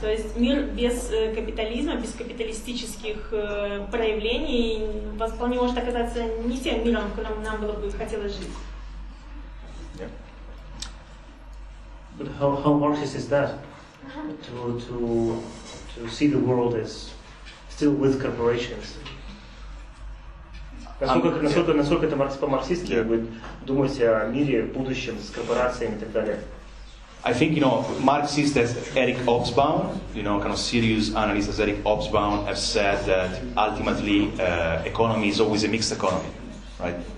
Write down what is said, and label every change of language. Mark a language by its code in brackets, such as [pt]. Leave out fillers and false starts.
[ru] То есть мир без капитализма, без капиталистических проявлений вполне может оказаться не тем миром, в котором нам было бы хотелось жить. [en] But how Marxist is that? To see the world as still with corporations. [ru] Насколько это по-марксистски вы думаете о мире, будущем с корпорациями и так далее? [en] I think, Marxists as Eric Hobsbawm, kind of serious analysts as Eric Hobsbawm have said that ultimately economy is always a mixed economy, right?